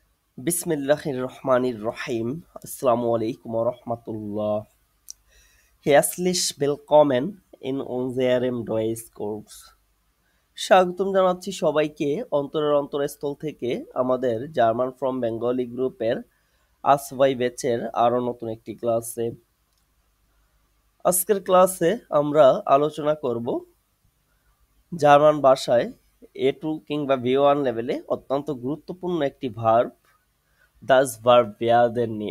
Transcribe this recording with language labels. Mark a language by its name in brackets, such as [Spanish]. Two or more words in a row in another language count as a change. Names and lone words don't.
[Arabic] بسم الله الرحمن الرحيم. السلام عليكم ورحمة الله. [German] Herzlich willkommen in unserem Deutschkurs. [Bangla] স্বাগতম জানাচ্ছি সবাইকে অন্তরের অন্তরস্থল থেকে আমাদের জার্মান ফ্রম বেঙ্গলি গ্রুপের আসওয়াই ব্যাচের আরও নতুন একটি ক্লাসে। আজকের ক্লাসে আমরা আলোচনা করব জার্মান ভাষায় A2 কিংবা B1 লেভেলে অত্যন্ত গুরুত্বপূর্ণ একটি ভার্ব [German] das Verb werden [Bangla] নিয়ে।